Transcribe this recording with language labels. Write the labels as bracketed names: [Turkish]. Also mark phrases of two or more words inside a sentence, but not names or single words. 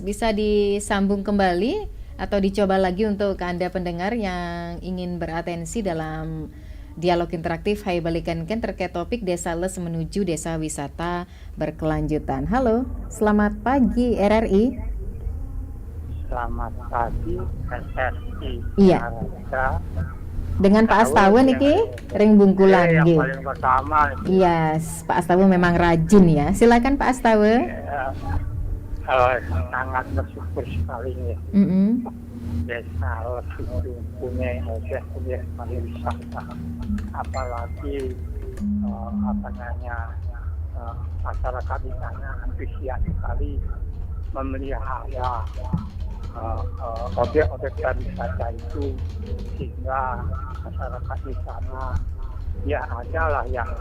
[Indonesian] Bisa disambung kembali atau dicoba lagi untuk Anda pendengar yang ingin beratensi dalam dialog interaktif Hai Balikan Ken terkait topik Desa Les menuju desa wisata berkelanjutan. Halo, selamat pagi RRI. Selamat pagi RRI. Iya. [Balinese] Dengan Pak Astawa niki ring bungkulan [Indonesian] Yang nggih. paling pertama Iya, Pak Astawa memang rajin ya. Silakan Pak Astawa. sangat bersyukur sekali ya. Desa Les itu punya objek-objek pariwisata, apalagi masyarakat di sana antusias sekali memelihara objek-objek pariwisata itu, sehingga masyarakat di sana ya adalah yang